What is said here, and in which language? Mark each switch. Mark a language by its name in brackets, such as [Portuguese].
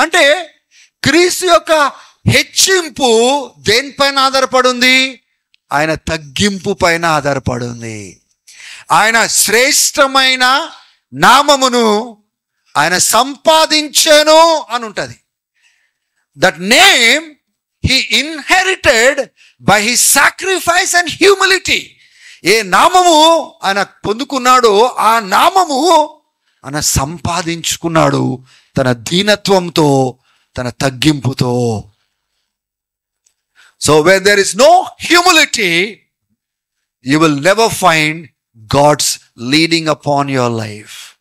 [Telugu] అంటే క్రీస్తు యొక్క హెచ్చింపు దేనిపైన ఆధారపడి ఉంది? ఆయన తగ్గింపు పైన ఆధారపడి ఉంది. ఆయన శ్రేష్టమైన నామమును ఆయన సంపాదించాను అని ఉంటుంది. [English] That name he inherited by his sacrifice and humility. [Telugu] ఏ నామము ఆయన పొందుకున్నాడో ఆ నామము ఆయన సంపాదించుకున్నాడు తన దీనత్వంతో, తన తగ్గింపుతో. [English] So when there is no humility, you will never find God's leading upon your life.